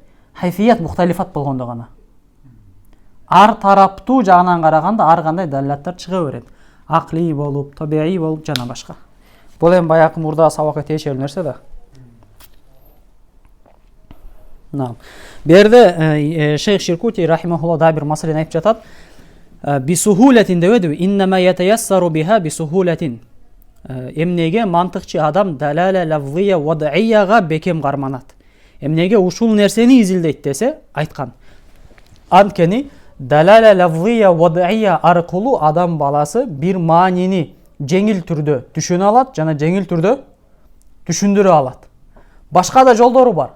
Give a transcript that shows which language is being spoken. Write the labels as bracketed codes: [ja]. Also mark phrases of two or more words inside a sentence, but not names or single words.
[ar] كيفيات مختلفة [ky] болгондо гана. Ар тараптуу жагынан караганда ар кандай далилаттар чыга берет. Акли болуп, табиий болуп жана башка. Бул эми баягы мурда сабакка тиешелүү нерсе да. Бу жерде Шейх Ширкути рахимахулла да бир маселени айтып жатат. Бисухулатин деп эди. [ar] إنما يتيسر بها بسهولة. [ky] Эмнеге мантыкчы адам [ar] دلالة لفظية وضعية [ky] бекем карманат. Эмнеге ушул нерсени изилдейт десе айткан. Анткени [ar] دلالة لفظية وضعية [ky] аркылуу адам баласы бир маанини жеңил түрдө түшүнө алат жана жеңил түрдө түшүндүрө алат. Башка да жолдору бар.